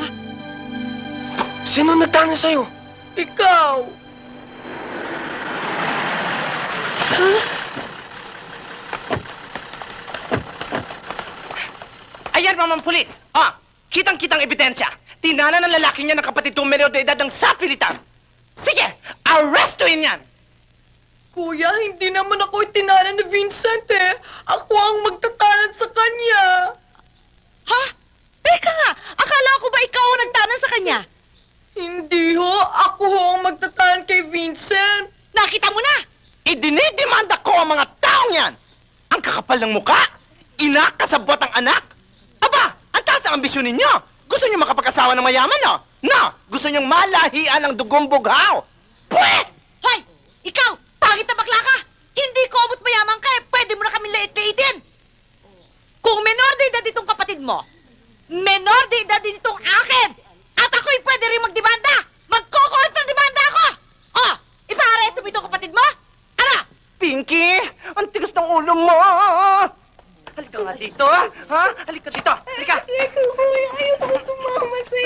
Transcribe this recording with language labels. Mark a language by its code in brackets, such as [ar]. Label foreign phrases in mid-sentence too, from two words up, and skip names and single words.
[tl] Sino nagtana sa'yo? Ikaw. Ayan, mamang pulis. Kitang-kitang ebidensya. Tinana ng lalaki niya ng kapatid kong menor de edad ng sapilitan. Sige, arrestuin yan! Kuya, hindi naman ako itinanan ni Vincent, eh. Ako ang magtatanan sa kanya. Ha? Teka nga, akala ko ba ikaw ang nagtanan sa kanya? Hindi ho, ako ho ang magtatanan kay Vincent. Nakita mo na! Idinidemanda ko ang mga taong yan! Ang kakapal ng muka! Ina, kasabwat ang anak! Aba, ang taas ng ambisyon ninyo! Gusto niyo makapag-asawa ng mayaman, no? No! Gusto niyong malahian ng dugong bughaw! Pwet! Hoy! Ikaw! Pangit na bakla ka! Hindi komot mayaman ka eh! Pwede mo na kami lait-laitin! Kung menor de edad itong kapatid mo, menor de edad din itong akin! At ako'y pwede rin magdemanda! Magko-kontra-demanda ako! Oh! Ipa-aresto mo itong kapatid mo? Ano? Pinky! Ang tigas ng ulo mo! Halika nga dito, ha? Halika dito! Halika! Ayoko sumama sa'yo.